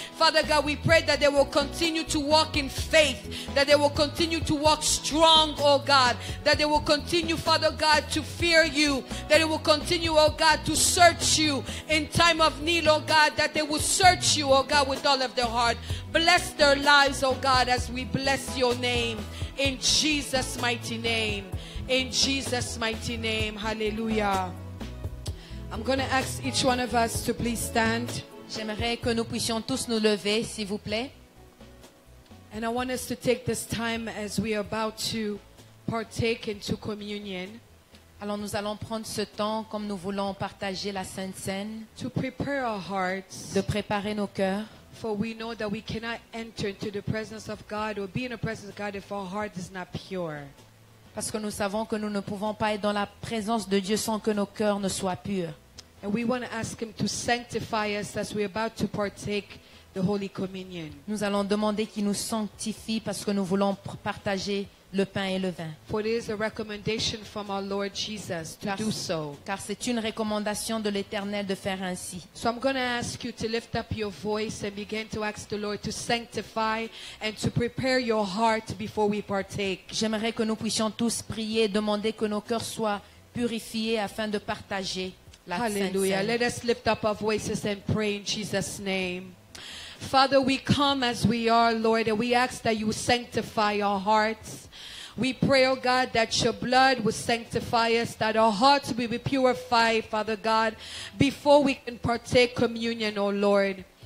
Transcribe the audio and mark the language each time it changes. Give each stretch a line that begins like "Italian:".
English: Father God, we pray that they will continue to walk in faith, that they will continue to walk strong, oh God, that they will continue, Father God, to fear you, that they will continue, oh God, to search you in time of need, oh God, that they will search you, oh God, with all of their heart. Bless their lives, oh God, as we bless your name, in Jesus' mighty name. In Jesus' mighty name. Hallelujah. I'm going to ask each one of us to please stand.
French: J'aimerais que nous puissions tous nous lever, s'il vous plaît.
English: And I want us to take this time as we are about to partake into communion.
French: Alors nous allons prendre ce temps comme nous voulons partager la Sainte Seine,
English: To prepare our hearts.
French: de préparer nos cœurs.
English: For we know that we cannot enter into the presence of God or be in the presence of God if our heart is not pure.
French: Parce que nous savons que nous ne pouvons pas être dans la présence de Dieu sans que nos cœurs ne soient purs.
English: And we want to ask Him to sanctify us as we're about to partake the Holy Communion.
French: Nous allons demander qu'il nous sanctifie parce que nous voulons partager le pain et le vin.
English: For it is a recommendation from our Lord Jesus to do so.
French: Car c'est une recommandation de l'Éternel de faire ainsi.
English: So I'm going to ask you to lift up your voice and begin to ask the Lord to sanctify and to prepare your heart before we partake.
French: J'aimerais que nous puissions tous prier et demander que nos cœurs soient purifiés afin de partager la Sainte
English: Hallelujah.
French: Seine.
English: Let us lift up our voices and pray in Jesus' name. Father, we come as we are, Lord, and we ask that you sanctify our hearts. We pray, oh God, that your blood will sanctify us, that our hearts will be purified, Father God, before we can partake communion, oh Lord.